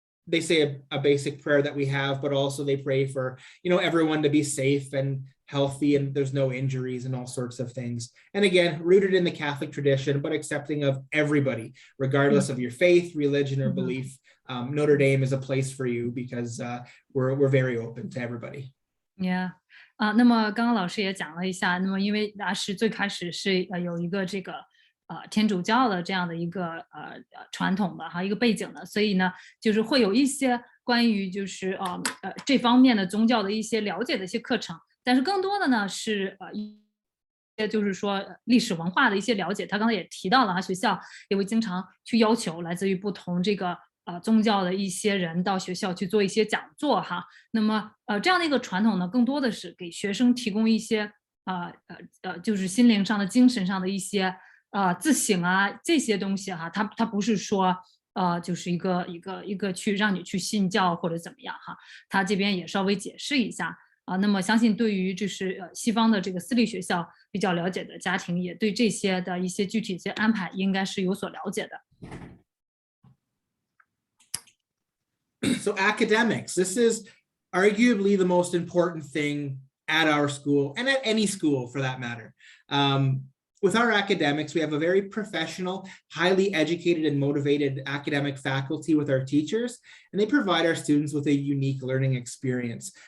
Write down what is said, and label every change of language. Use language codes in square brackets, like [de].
[en] They say a basic prayer that we have, but also they pray for, everyone to be safe and healthy and there's no injuries and all sorts of things. And again, rooted in the Catholic tradition, but accepting of everybody, regardless of your faith, religion, or belief. Notre Dame is a place for you because we're very open to everybody. Yeah. [zh] 那么刚刚老师也讲了一下，那么因为大师最开始是有一个这个天主教的这样的一个传统的一个背景的，所以呢，就是会有一些关于就是这方面的宗教的一些了解的一些课程，但是更多的呢是就是说历史文化的一些了解。他刚才也提到了学校也会经常去要求来自于不同这个宗教的一些人到学校去做一些讲座哈。那么这样的一个传统呢，更多的是给学生提供一些就是心灵上的、精神上的一些自省啊这些东西哈。它不是说就是一个去让你去信教或者怎么样哈。他这边也稍微解释一下那么相信对于就是西方的这个私立学校比较了解的家庭，也对这些的一些具体一些安排应该是有所了解的。 [en] So academics, this is arguably the most important thing at our school and at any school for that matter. With our academics, we have a very professional, highly educated and motivated academic faculty with our teachers, and they provide our students with a unique learning experience.